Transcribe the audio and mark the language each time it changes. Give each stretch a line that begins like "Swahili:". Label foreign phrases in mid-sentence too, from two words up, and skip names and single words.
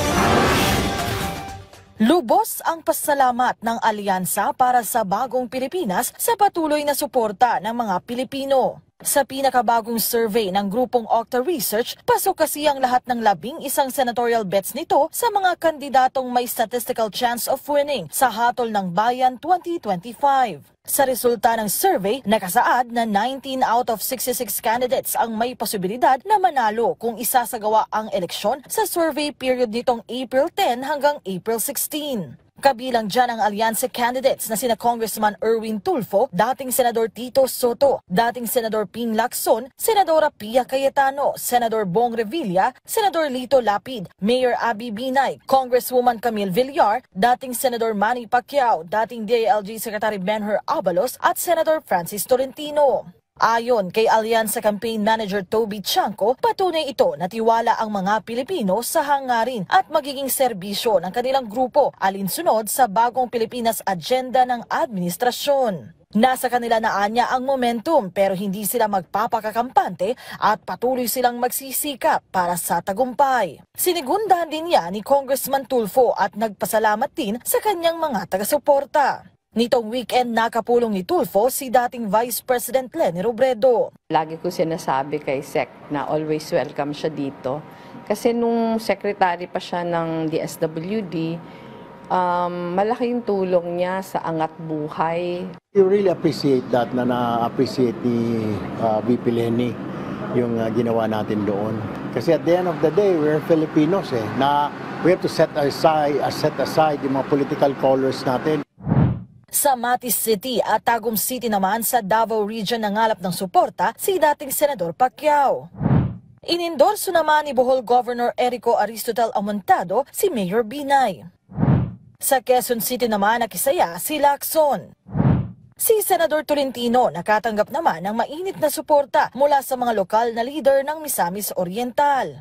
Filipino: Lubos ang pasalamat ng Alyansa para sa Bagong Pilipinas sa patuloy na suporta ng mga Pilipino. Sa pinakabagong survey ng grupong Octa Research, pasok kasi ang lahat ng 11 senatorial bets nito sa mga kandidatong may
English: statistical chance of winning
Filipino: sa Hatol ng Bayan 2025. Sa resulta ng survey, nakasaad na
English: 19 out of 66 candidates
Filipino: ang may posibilidad na manalo kung isasagawa ang eleksyon sa
English: survey period
Filipino: nitong April 10 hanggang April 16. Kabilang dyan ang alyansa candidates na sina Congressman Erwin Tulfo, dating Senador Tito Soto, dating Senador Ping Lacson, Senadora Pia Cayetano, Senador Bong Revilla, Senador Lito Lapid, Mayor Abby Binay, Congresswoman Camille Villar, dating Senador Manny Pacquiao, dating DILG Secretary Benher Abalos at Senador Francis Tolentino. Ayon kay Alyansa Campaign Manager Toby Chanco, patunay ito na tiwala ang mga Pilipino sa hangarin at magiging serbisyo ng kanilang grupo alinsunod sa Bagong Pilipinas agenda ng administrasyon. Nasa kanila na anya ang momentum pero hindi sila magpapakakampante at patuloy silang magsisikap para sa tagumpay. Sinigundahan din niya ni Congressman Tulfo at nagpasalamat din sa kanyang mga taga-suporta. Nitong weekend, nakapulong ni Tulfo si dating Vice President Leni Robredo. Lagi ko sinasabi kay Sec na
English: always welcome
Filipino: siya dito. Kasi nung secretary pa siya ng DSWD, malaking tulong niya sa angat buhay.
English: You really appreciate that
Filipino: na na-appreciate ni VP Leni yung ginawa natin doon.
English: Kasi at the end of the day, we're Filipinos na we have to set aside
Filipino: yung mga
English: political colors natin.
Filipino: Sa Matis City at Tagum City naman sa Davao Region nangalap ng suporta si dating Senador Pacquiao. Inendorso naman ni Bohol Governor Erico Aristotel Amontado si Mayor Binay. Sa Quezon City naman nakisaya si Lacson. Si Senador Tolentino nakatanggap naman ng mainit na suporta mula sa mga lokal na leader ng Misamis Oriental.